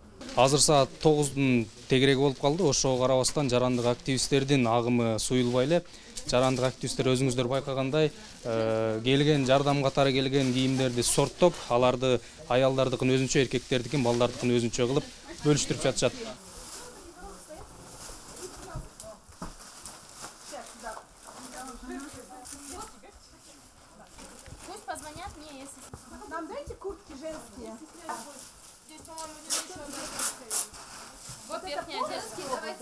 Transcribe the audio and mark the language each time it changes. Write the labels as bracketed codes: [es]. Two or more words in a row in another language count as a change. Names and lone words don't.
[ky] Азыр саат 9-дун тегереги болуп калды. Ошого карабастан жарандык активисттердин агымы суюлбай эле. Жарандык активисттер өзүңүздөр байкагандай, келген жардам катары келген кийимдерди сорттоп, аларды аялдардыкын өзүнчө, эркектердикин, балдардыкын өзүнчө кылып бөлүштүрүп жатышат. [ru] Пусть позвонят мне, если... Нам дайте куртки женские. Здесь, по-моему, не еще. Вот верхняя женская, давайте.